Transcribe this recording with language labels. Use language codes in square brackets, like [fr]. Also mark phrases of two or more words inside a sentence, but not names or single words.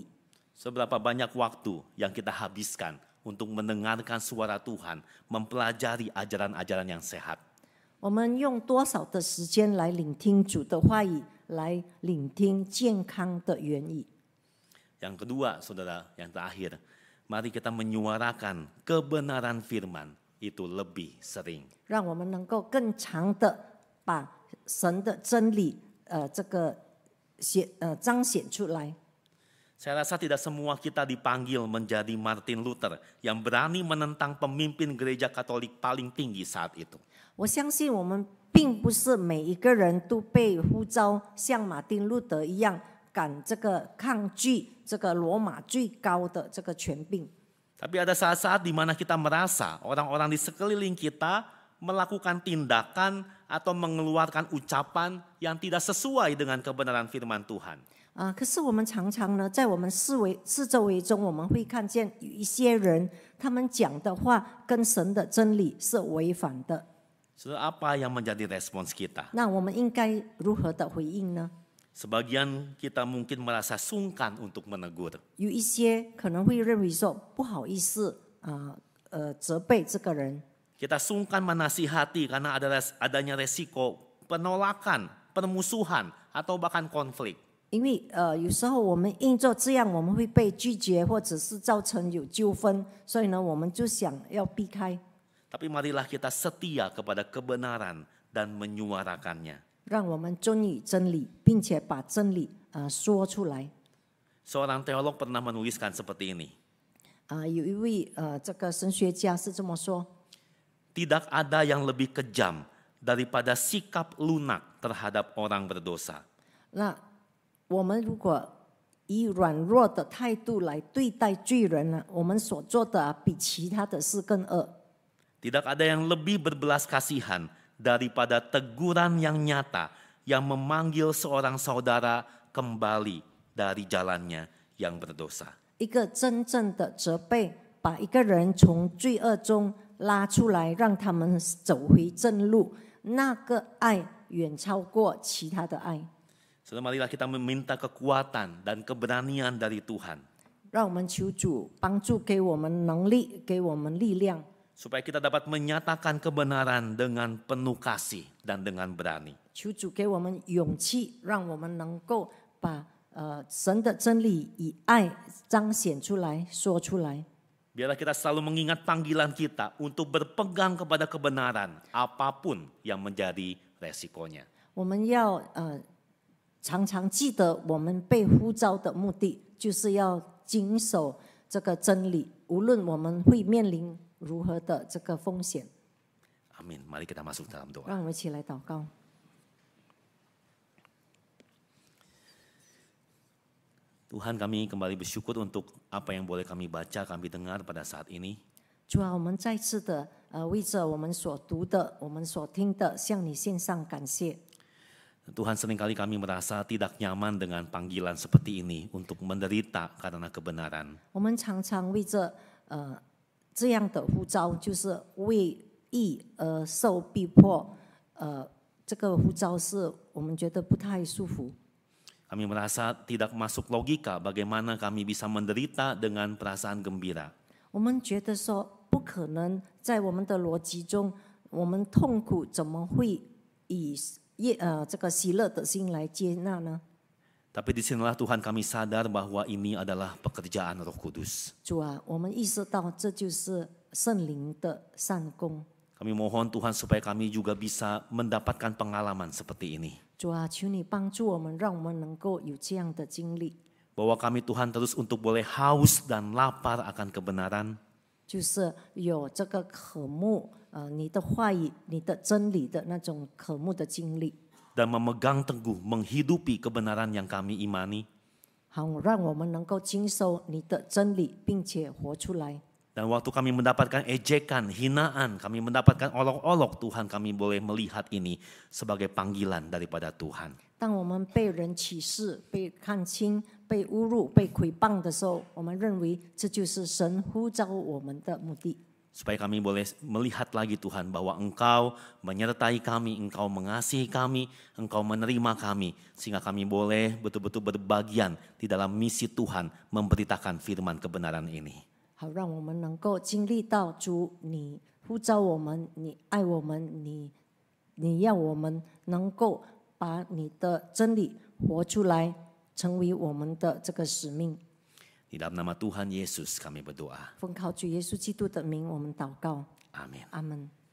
[id] Seberapa banyak waktu yang kita habiskan untuk mendengarkan suara Tuhan, mempelajari ajaran-ajaran yang sehat. [zh] 我们用多少的时间来聆听主的话语，来聆听健康的言语？ [id] Yang kedua, saudara, yang terakhir, mari kita menyuarakan kebenaran firman itu lebih sering. [zh] 让我们能够更长的把神的真理彰显出来。 [id] Saya rasa tidak semua kita dipanggil menjadi Martin Luther yang berani menentang pemimpin gereja Katolik paling tinggi saat itu. [zh] 我相信我们并不是每一个人都被呼召像马丁路德一样赶这个抗拒这个罗马最高的这个权柄。 [id] Tapi ada saat-saat di mana kita merasa orang-orang di sekeliling kita melakukan tindakan atau mengeluarkan ucapan yang tidak sesuai dengan kebenaran firman Tuhan. [zh] 可是我们常常呢，在我们四周围中，我们会看见有一些人，他们讲的话跟神的真理是违反的。 [id] Saudara, apa yang menjadi respons kita? [zh] 那我们应该如何的回应呢？ [id] Sebagian kita mungkin merasa sungkan untuk menegur. [zh] 有一些可能会认为说不好意思责备这个人。 [id] Kita sungkan menasihati karena adanya resiko penolakan, permusuhan, atau bahkan konflik. [zh] 因为有时候我们因着这样，我们会被拒绝，或者是造成有纠纷，所以呢，我们就想要避开。 [id] Tapi marilah kita setia kepada kebenaran dan menyuarakannya. [zh] 让我们遵以真理，并且把真理说出来。 [id] Seorang teolog pernah menuliskan seperti ini. [zh] 有一位这个神学家是这么说。 [id] Tidak ada yang lebih kejam daripada sikap lunak terhadap orang berdosa. [zh] 那我们如果以软弱的态度来对待罪人呢，我们所做的比其他的事更恶。 [id] Tidak ada yang lebih berbelas kasihan daripada teguran yang nyata yang memanggil seorang saudara kembali dari jalannya yang berdosa. [zh] 一个真正的责备，把一个人从罪恶中拉出来，让他们走回正路，那个爱远超过其他的爱。 [id] Saudara, marilah kita meminta kekuatan dan keberanian dari Tuhan. [zh] 让我们求主帮助，给我们能力，给我们力量， [id] Supaya kita dapat menyatakan kebenaran dengan penuh kasih dan dengan berani. [zh] 求主给我们勇气，让我们能够把神的真理以爱彰显出来，说出来。 [id] Biarlah kita selalu mengingat panggilan kita untuk berpegang kepada kebenaran, apapun yang menjadi resikonya. [zh] 我们要常常记得，我们被呼召的目的，就是要谨守这个真理，无论我们会面临如何的这个风险。 [id] Amin. Mari kita masuk dalam doa. [zh] 让我们一起来祷告。 [id] Tuhan, kami kembali bersyukur untuk apa yang boleh kami baca, kami dengar pada saat ini. [zh] 主啊，我们再次的为着我们所读的、我们所听的，向你献上感谢。 [id] Tuhan, seringkali kami merasa tidak nyaman dengan panggilan seperti ini untuk menderita karena kebenaran. [zh] 我们常常为着这样的呼召，就是为义而受逼迫，这个呼召是我们觉得不太舒服。 [id] Kami merasa tidak masuk logika bagaimana kami bisa menderita dengan perasaan gembira. [zh] 我们觉得说不可能，在我们的逻辑中，我们痛苦怎么会以这个喜乐的心来接纳呢？ [id] Tapi disinilah Tuhan kami sadar bahwa ini adalah pekerjaan Roh Kudus. [zh] 主啊，我们意识到这就是圣灵的善功。 [id] Kami mohon Tuhan supaya kami juga bisa mendapatkan pengalaman seperti ini. [zh] 主啊，求你帮助我们，让我们能够有这样的经历， [id] Bahwa kami Tuhan terus untuk boleh haus dan lapar akan kebenaran. [zh] 就是有这个渴慕你的话语、你的真理的那种渴慕的经历， [id] Dan memegang teguh, menghidupi kebenaran yang kami imani. [zh] 好让我们能够经受你的真理，并且活出来。 [id] Dan waktu kami mendapatkan ejekan, hinaan, kami mendapatkan olok-olok, Tuhan kami boleh melihat ini sebagai panggilan daripada Tuhan. [zh] 当我们被人歧视、被看轻、被侮辱、被诽谤的时候，我们认为这就是神呼召我们的目的。 [id] Supaya kami boleh melihat lagi Tuhan bahwa Engkau menyertai kami, Engkau mengasihi kami, Engkau menerima kami. Sehingga kami boleh betul-betul berbagian di dalam misi Tuhan memberitakan firman kebenaran ini. [zh] 好，让我们能够经历到主，你呼召我们，你爱我们，你要我们能够把你的真理活出来，成为我们的这个使命。 [id] Di dalam nama Tuhan Yesus kami berdoa. [zh] 奉靠主耶稣基督的名，我们祷告， [id] Amin. [zh] 阿门。